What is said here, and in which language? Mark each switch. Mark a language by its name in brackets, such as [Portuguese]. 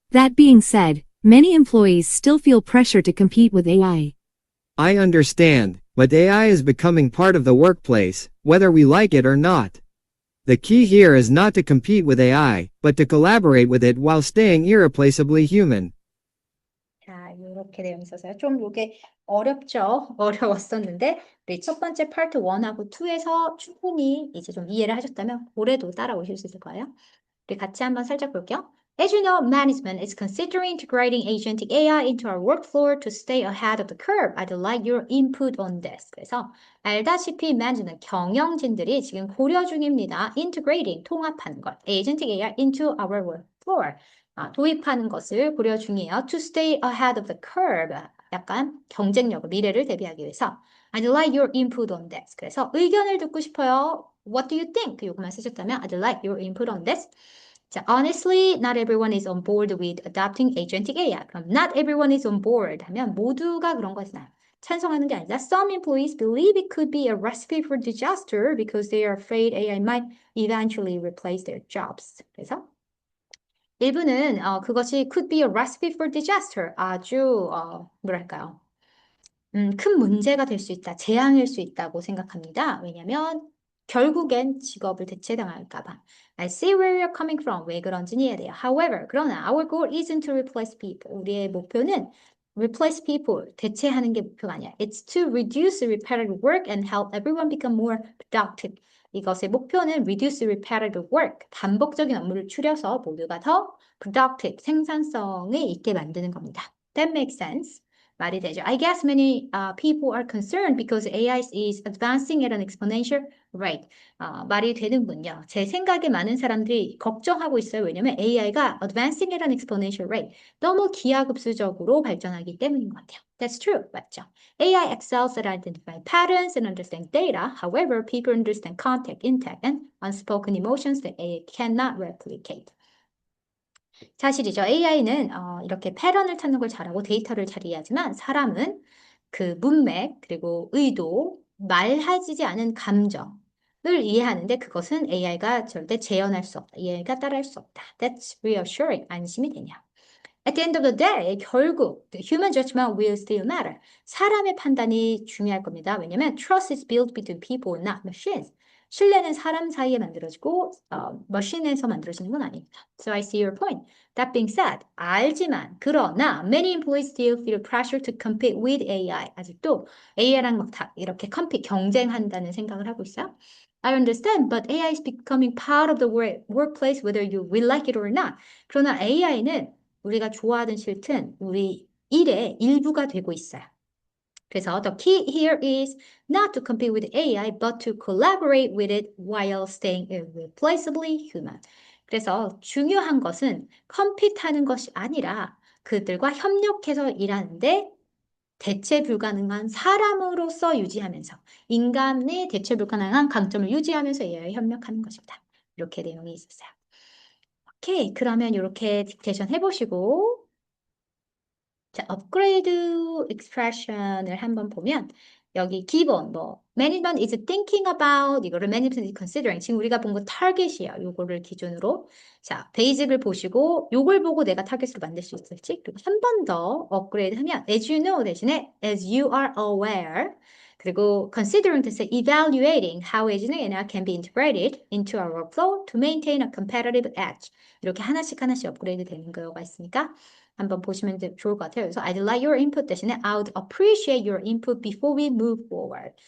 [English] That being said, many employees still feel pressure to compete with AI. I understand, but AI is becoming part of the workplace, whether we like it or not. The key here is not to compete with AI, but to collaborate with it while staying irreplaceably human. [Korean] 자, 이렇게 내용이 있어서요. 좀 이게 어렵죠? 어려웠었는데, 우리 첫 번째 파트 1하고 2에서 충분히 이제 좀 이해를 하셨다면, 올해도 따라오실 수 있을 거예요. 우리 같이 한번 살짝 볼게요. [English] As you know, management is considering integrating agentic AI into our workflow to stay ahead of the curve. I'd like your input on this. [Korean] 그래서 알다시피 management는 경영진들이 지금 고려 중입니다. [English] Integrating, [Korean] 통합하는 것. [English] agentic AI into our workflow. [Korean] 도입하는 것을 고려 중이에요. [English] To stay ahead of the curve. [Korean] 약간 경쟁력을, 미래를 대비하기 위해서. [English] I'd like your input on this. [Korean] 그래서 의견을 듣고 싶어요. [English] What do you think? [Korean] 요것만 쓰셨다면 [English] I'd like your input on this. 자, honestly, not everyone is on board with adopting agentic AI. [Korean] 그럼 [English] not everyone is on board [Korean] 하면 모두가 그런 거잖아요. 찬성하는 게 아니라 [English] some employees believe it could be a recipe for disaster because they are afraid AI might eventually replace their jobs. [Korean] 그래서 일부는 그것이 [English] could be a recipe for disaster. [Korean] 아주 뭐랄까요? 큰 문제가 될 수 있다, 재앙일 수 있다고 생각합니다. 왜냐면 결국엔 직업을 대체당할까 봐. [English] I see where you're coming from. [Korean] 왜 그런지 이해돼요. [English] However, [Korean] 그러나 [English] our goal isn't to replace people. [Korean] 우리의 목표는 [English] replace people, [Korean] 대체하는 게 목표가 아니야. [English] It's to reduce repetitive work and help everyone become more productive. [Korean] 이것의 목표는 [English] reduce repetitive work, [Korean] 반복적인 업무를 줄여서 모두가 더 productive, 생산성이 있게 만드는 겁니다. [English] That makes sense. [Korean] 말이 되죠. [English] I guess many people are concerned because AI is advancing at an exponential rate. [Korean] 말이 되는군요. 제 생각에 많은 사람들이 걱정하고 있어요. 왜냐면 [English] AI가 advancing at an exponential rate. [Korean] 너무 기하급수적으로 발전하기 때문인 것 같아요. [English] That's true. [Korean] 맞죠? [English] AI excels at identifying patterns and understanding data. However, people understand context, intent, and unspoken emotions that AI cannot replicate. [Korean] 사실이죠. AI는 이렇게 패턴을 찾는 걸 잘하고 데이터를 잘 이해하지만 사람은 그 문맥 그리고 의도, 말하지 않은 감정을 이해하는데 그것은 AI가 절대 재현할 수 없다. AI가 따라할 수 없다. [English] That's reassuring. [Korean] 안심이 되냐. [English] At the end of the day, [Korean] 결국 [English] the human judgment will still matter. [Korean] 사람의 판단이 중요할 겁니다. 왜냐면 [English] trust is built between people, not machines. [Korean] 신뢰는 사람 사이에 만들어지고 머신에서 만들어지는 건 아닙니다. [English] So I see your point. That being said, [Korean] 알지만 그러나 [English] many employees still feel pressure to compete with AI. [Korean] 아직도 AI랑 막 다 이렇게 경쟁한다는 생각을 하고 있어요. [English] I understand, but AI is becoming part of the workplace whether you will like it or not. [Korean] 그러나 AI는 우리가 좋아하든 싫든 우리 일의 일부가 되고 있어요. 그래서 [English] the key here is not to compete with AI, but to collaborate with it while staying irreplaceably human. [Korean] 그래서 중요한 것은 컴핏하는 것이 아니라 그들과 협력해서 일하는데 대체 불가능한 사람으로서 유지하면서 인간의 대체 불가능한 강점을 유지하면서 AI와 협력하는 것입니다. 이렇게 내용이 있었어요. 오케이, 그러면 이렇게 딕테이션 해보시고 자, 업그레이드 익스프레션을 한번 보면 여기 기본 [English] management is thinking about [Korean] 이거를 [English] management is considering [Korean] 지금 우리가 본 거 타겟이에요. 요거를 기준으로 자, 베이직을 보시고 요걸 보고 내가 타겟으로 만들 수 있을지 그리고 한 번 더 업그레이드 하면 as you know 대신에 [English] as you are aware [Korean] 그리고 considering 대신에 [English] evaluating how agent AI can be integrated into our workflow to maintain a competitive edge [Korean] 이렇게 하나씩 업그레이드 되는 거가 있으니까 한번 보시면 좋을 것 같아요. 그래서 [English] I'd like your input [Korean] 대신에 [English] I would appreciate your input before we move forward.